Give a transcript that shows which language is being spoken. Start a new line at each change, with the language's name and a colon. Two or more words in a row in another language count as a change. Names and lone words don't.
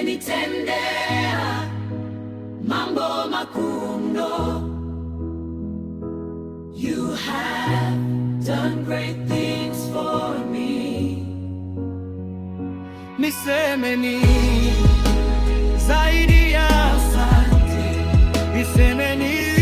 Swahili: Umenitendea mambo makuu mno.
English: You have done great things for me.
Swahili: Niseme nini zaidi ya asante? Niseme nini?